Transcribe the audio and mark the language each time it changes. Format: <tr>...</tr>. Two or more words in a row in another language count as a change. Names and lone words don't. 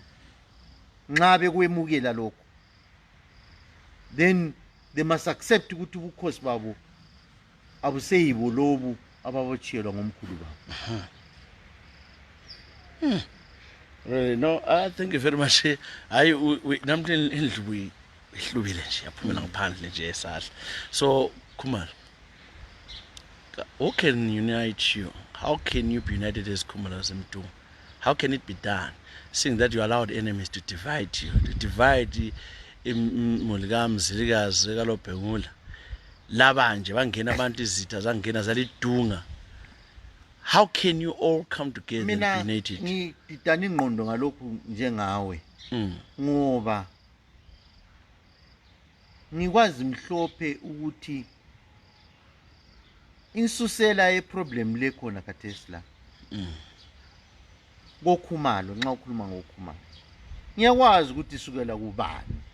<nd>Nxa bekwemukela lokho,</nd> <en>then they must accept</en> <nd>ukuthi ubukhosi babo abuseyibo lobu ababochiyelwa ngomkhulu babo.</nd> <en>Really, no, thank you very much.</en> <nd>Namhlanje indlu ihlubile nje yaphumela ngaphandle nje esahla.</nd> <en>So Khumalo, who can unite you? How can you be united as Khumalas Mtu? How can it be done, seeing that you allowed enemies to divide you, to divide Mzilikazi kaLobhengula,</en> <nd>labanje bangena abantu izitha zangena zalidunga?</nd> <en>How can you all come together and be united?</en> <nd>Mina ngididana ingqondo ngalokhu njengawe. Ngoba ngikwazi mhlophe ukuthi insusela yeproblem lekhona khathesi la. NgoKhumalo, nxa ukhuluma ngoKhumalo, ngiyakwazi ukuthi isukela kubani.</nd>